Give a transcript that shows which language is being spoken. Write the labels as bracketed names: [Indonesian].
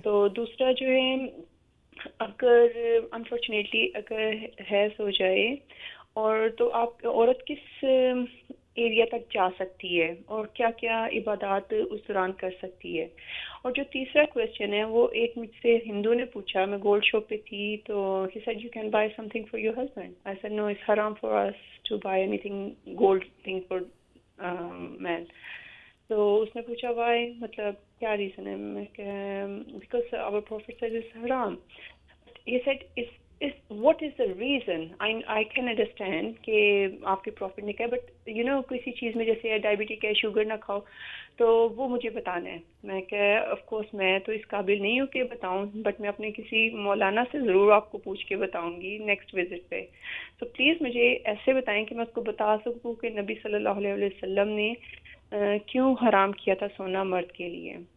[Urdu] تو دوسرا جو ہے، اگر انفارچونیٹلی اگر حیض ہو جائے اور تو آپ عورت کس ایریا تک جا سکتی ہے اور کیا کیا عبادات اس دوران کر سکتی ہے؟ اور جو تیسرا کویسچن ہے وہ ایک مجھ سے ہندو نے پوچھا، میں گولڈ شاپ پہ تھی، تو [English] he said you can buy something for your husband. I said no, it's haram for us to buy anything gold thing for man. [Urdu] تو اس نے پوچھا وائی، مطلب کیا ریزن ہے؟ میں کہ because [English] our prophet said it's haram. He said what is the reason? I can understand [Urdu] کہ آپ کے پروفٹ نے کہا، بٹ کسی چیز میں جیسے ڈائبٹک ہے، شوگر نہ کھاؤ، تو وہ مجھے بتانا ہے۔ میں کہ آف کورس میں تو اس قابل نہیں ہوں کہ بتاؤں، بٹ میں اپنے کسی مولانا سے ضرور آپ کو پوچھ کے بتاؤں گی نیکسٹ وزٹ پہ۔ تو پلیز مجھے ایسے بتائیں کہ میں اس کو بتا سکوں کہ نبی صلی اللہ علیہ وسلم نے کیوں حرام کیا تھا سونا مرد کے لیے۔